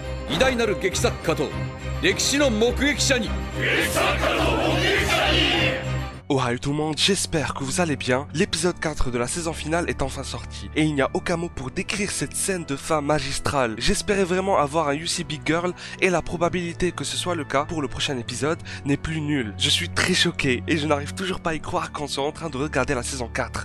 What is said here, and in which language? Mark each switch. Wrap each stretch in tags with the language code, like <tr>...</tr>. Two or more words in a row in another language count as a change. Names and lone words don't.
<ja>偉大なる劇作家と歴史の目撃者に</ja> <fr>Ohio tout le monde, j'espère que vous allez bien. L'épisode 4 de la saison finale est enfin sorti, et il n'y a aucun mot pour décrire cette scène de fin magistrale. J'espérais vraiment avoir un UC Big Girl, et la probabilité que ce soit le cas pour le prochain épisode n'est plus nulle. Je suis très choqué, et je n'arrive toujours pas à y croire qu'en soit en train de regarder la saison 4.</fr>